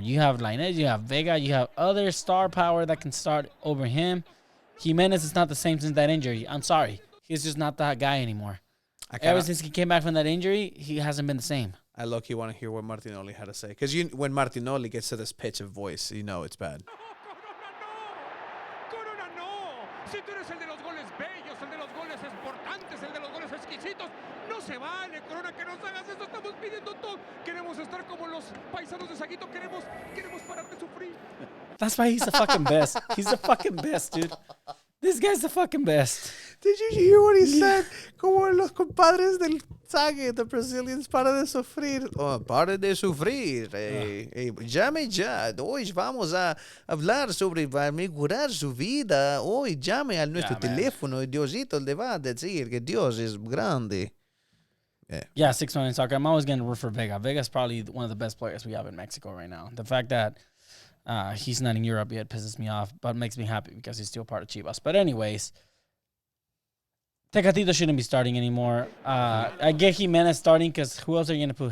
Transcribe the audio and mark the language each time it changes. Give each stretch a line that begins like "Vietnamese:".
English: You have Lainez, you have Vega, you have other star power that can start over him. Jimenez is not the same since that injury. I'm sorry. He's just not that guy anymore. Ever since he came back from that injury, he hasn't been the same. I low-key want to hear what Martinoli had to say. Because when Martinoli gets to this pitch of voice, you know it's bad.
Spanish: Corona no. Si tú eres el de los goles bellos, el de los goles importantes, el de los goles exquisitos, no se vale, Corona, que nos hagas eso. Estamos pidiendo todo. Queremos estar como los paisanos de Saguito. Queremos pararte sufrir.
English: That's why he's the fucking best. He's the fucking best, dude. This guy's the fucking best. Did you hear what he said?
Spanish: Como los compadres del Sague,
English: the Brazilians,
Spanish: para de sufrir. Oh, para de sufrir. Llame ya. Hoy vamos a hablar sobre mejorar su vida. Hoy llame a nuestro teléfono y Diosito le va a decir que Dios es grande.
English: Yeah, 6-1 soccer. I'm always going to root for Vega. Vega's probably one of the best players we have in Mexico right now. The fact that he's not in Europe yet pisses me off, but makes me happy because he's still part of Chivas. But anyways, Tecatito shouldn't be starting anymore. I get Jimenez starting because who else are you going to put?